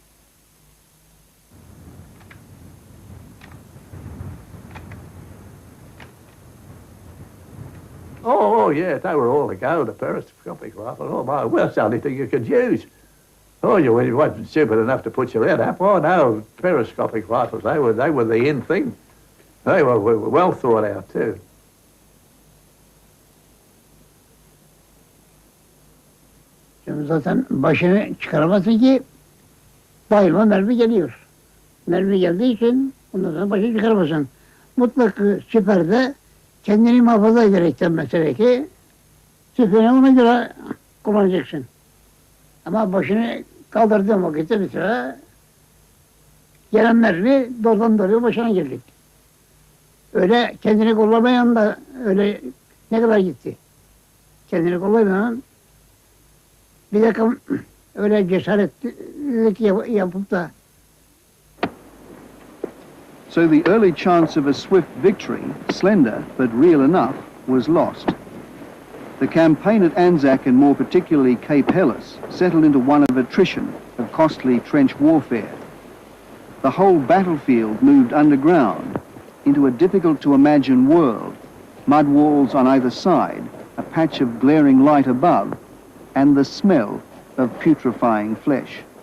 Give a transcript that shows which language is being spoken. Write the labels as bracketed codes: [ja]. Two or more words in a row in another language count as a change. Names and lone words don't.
[en] Oh, yeah, they were all to go, the periscopic rifles. Oh, my, well, that's the only thing you could use. Oh, you wasn't stupid enough to put your head up. Oh, no, periscopic rifles, they were the in thing. They were well thought out, too. [tr] Şimdi zaten başını çıkaramazsın ki bayılma mermi geliyor. Mermi geldiği için ondan sonra başını çıkaramazsın. Mutlak siperde kendini muhafaza ederekten mesela ki siperini ona göre kullanacaksın. Ama başını kaldırdığın vakitte mesela gelen mermi doğrudan doğruya başına gelecek. Öyle kendini kollamayan da öyle ne kadar gitti. ചെന്നിട്ട് കൊള്ളുന്ന ഇതൊക്കെ ഒരു സ്ഥലത്ത് പുത്ത. [en] So the early chance of a swift victory, slender but real enough, was lost. The campaign at Anzac and more particularly Cape Helles settled into one of attrition, of costly trench warfare. The whole battlefield moved underground into a difficult-to-imagine world, mud walls on either side, a patch of glaring light above, and the smell of putrefying flesh.